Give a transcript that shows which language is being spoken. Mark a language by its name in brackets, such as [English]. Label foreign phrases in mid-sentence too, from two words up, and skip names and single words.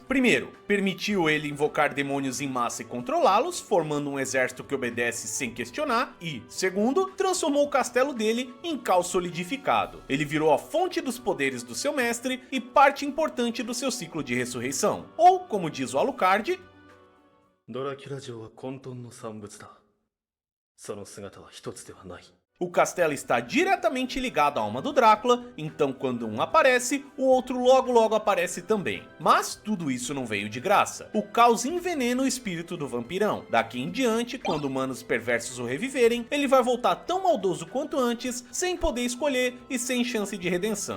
[Portuguese] Primeiro, permitiu ele invocar demônios em massa e controlá-los, formando um exército que obedece sem questionar, e, segundo, transformou o castelo dele em caos solidificado. Ele virou a fonte dos poderes do seu mestre e parte importante do seu ciclo de ressurreição. Ou, como diz o Alucard, [Japanese] ドラキュラ城は混沌の産物だ。その姿は一つではない。 [Portuguese] o castelo está diretamente ligado à alma do Drácula, então quando um aparece, o outro logo aparece também. Mas tudo isso não veio de graça. O caos envenena o espírito do vampirão. Daqui em diante, quando humanos perversos o reviverem, ele vai voltar tão maldoso quanto antes, sem poder escolher e sem chance de redenção.